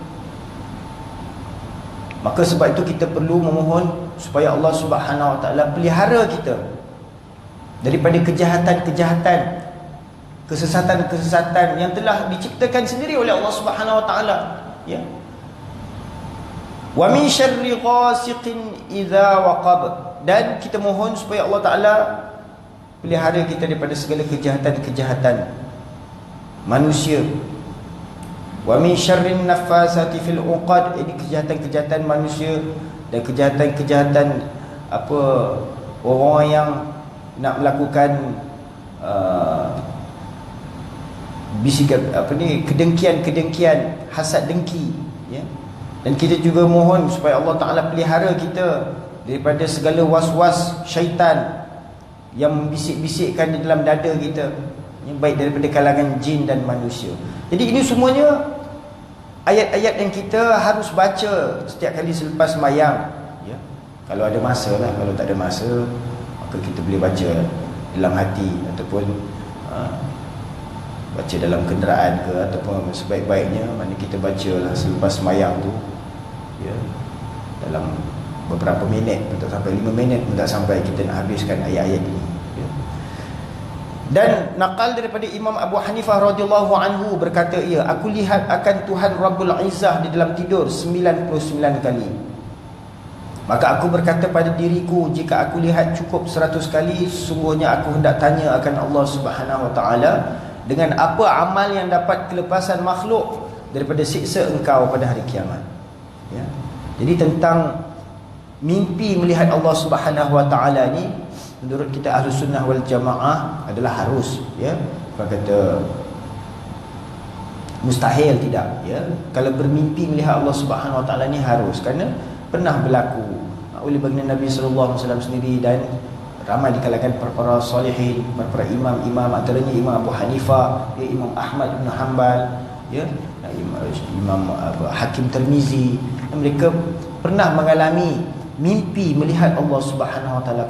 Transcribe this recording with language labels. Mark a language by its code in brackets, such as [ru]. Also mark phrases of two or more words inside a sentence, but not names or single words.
[ms] Maka sebab itu kita perlu memohon supaya [ar] الله سبحانه وتعالى [ms] pelihara kita daripada kejahatan-kejahatan, kesesatan-kesesatan yang telah diciptakan sendiri oleh [ar] الله سبحانه وتعالى, [ms] ya. [ar] ومن شر غاسق إذا وقب, [ms] dan kita mohon supaya [ar] الله تعالى [ms] pelihara kita daripada segala kejahatan-kejahatan manusia. [ar] ومن شر النفاثات في العقد, [ms] ini kejahatan-kejahatan manusia dan kejahatan-kejahatan orang yang nak melakukan kedengkian, hasad dengki, ya. Dan kita juga mohon supaya [ar] الله تعالى [ms] pelihara kita daripada segala was-was syaitan yang membisik-bisikkan di dalam dada kita, yang baik daripada kalangan jin dan manusia. Jadi ini semuanya ayat-ayat yang kita harus baca setiap kali selepas sembahyang, ya. Kalau ada masa lah, kalau tak ada masa maka kita boleh baca dalam hati, ataupun baca dalam kenderaan ke, ataupun sebaik-baiknya mana kita bacalah selepas sembahyang tu, ya, dalam beberapa minit, tak sampai 5 minit pun tak sampai kita nak habiskan ayat-ayat ini, ya. Dan nakal daripada Imam Abu Hanifah [ar] رضي الله عنه [ms] berkata, ia, aku lihat akan Tuhan [ar] رب العزة [ms] di dalam tidur 99 kali. Maka aku berkata pada diriku, jika aku lihat cukup 100 kali, sesungguhnya aku hendak tanya akan [ar] الله سبحانه وتعالى, [ms] dengan apa amal yang dapat kelepasan makhluk daripada siksa engkau pada hari kiamat, ya. Jadi tentang mimpi melihat [ar] الله سبحانه وتعالى [ms] ni, menurut kita [ar] أهل السنة والجماعة [ms] adalah harus, ya. Bukan kata mustahil, tidak, ya. Kalau bermimpi melihat [ar] الله سبحانه وتعالى [ms] ni harus, kerana pernah berlaku oleh baginda Nabi [ar] صلى الله عليه وسلم [ms] sendiri, dan ramai di kalangan para salihin, para imam-imam, antaranya Imam Abu Hanifah, Imam Ahmad bin Hanbal, ya, Imam Hakim Tirmizi, mereka pernah mengalami mimpi melihat [ar] الله سبحانه وتعالى.